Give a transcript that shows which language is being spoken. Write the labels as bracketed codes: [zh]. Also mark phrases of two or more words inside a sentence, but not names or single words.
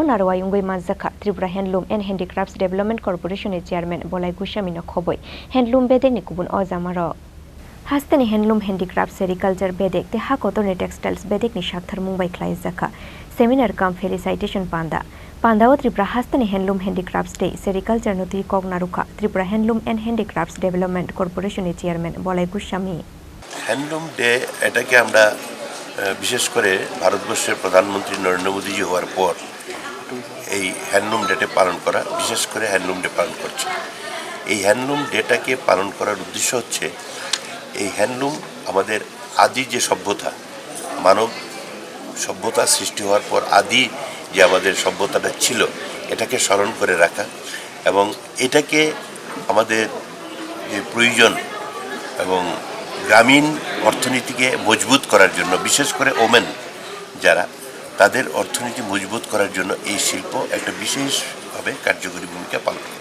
[trp] Arwayungoi Mazakha Tripura Handloom and Handicrafts Development Corporation Chairman Bolai Gushamino Khoboi Handloom Bedek Nikubun Ozamaro Hastani Handloom Handicrafts Sericulture Bedek Te Hakotone Textiles Bedek ni Shakthar Mumbai Klai Zakha [en] Seminar Cum Felicitation [trp] Panda Pandao Tripura Hastani Handloom Handicrafts Day Sericulture Nuti Kognaruka Tripura Handloom and Handicrafts Development Corporation Chairman Bolai Gushami [en] Handloom Day [bn] এটাকে আমরা বিশেষ করে ভারতবর্ষের প্রধানমন্ত্রী নরেন্দ্র মোদীজি হওয়ার পর এই হ্যান্ডলুম ডেটা পালন করা বিশেষ করে [en] Handloom Day [bn] পালন করছে। এই হ্যান্ডলুম ডেটাকে পালন করার উদ্দেশ্য হচ্ছে এই হ্যান্ডলুম আমাদের আদি যে সভ্যতা মানব সভ্যতা সৃষ্টি হওয়ার পর আদি যে আমাদের সভ্যতাটা ছিল এটাকে স্মরণ করে রাখা এবং এটাকে আমাদের যে প্রয়োজন এবং গ্রামীণ অর্থনীতিকে মজবুত করার জন্য বিশেষ করে ওমেন যারা তাদের অর্থনীতি মজবুত করার জন্য এই শিল্প একটা বিশেষভাবে কার্যকরী ভূমিকা পালন করে।